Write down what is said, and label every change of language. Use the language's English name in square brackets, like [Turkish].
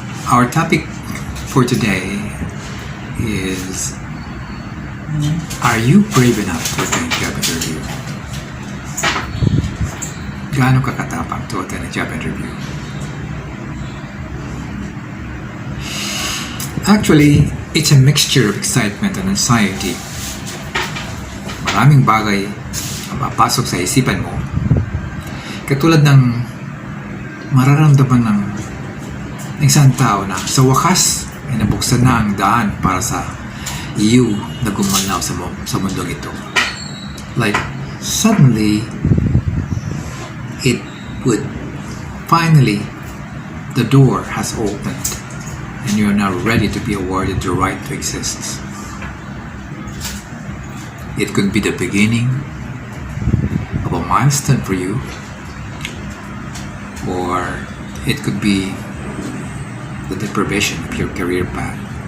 [English] Our topic for today is, are you brave enough to attend job interview? [Filipino] Gaano ka katapang [English] to attend a job interview? Actually, it's a mixture of excitement and anxiety. [Filipino] Maraming bagay ang mapasok sa isipan mo. Katulad ng mararamdaman ng isang tao na sa wakas ay nabuksan na ang daan para sa iyo na gumalaw sa mundong ito. [English] Like, suddenly, it would finally, the door has opened and you are now ready to be awarded the right to exist. It could be the beginning of a milestone for you, or it could be the deprivation of your career path.